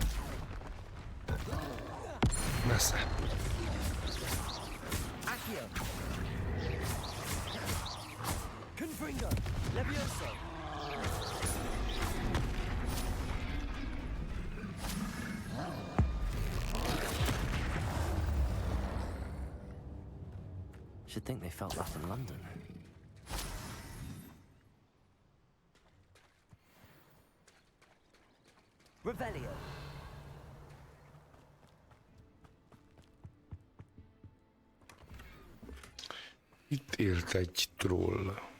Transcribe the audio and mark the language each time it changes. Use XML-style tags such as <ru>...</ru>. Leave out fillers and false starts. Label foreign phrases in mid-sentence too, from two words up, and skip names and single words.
<hu>Messze. Accio. Confringo. Levioso.</hu> <en>Should think they felt that in London. Revelio.</en> <hu>Itt élt egy troll.</hu>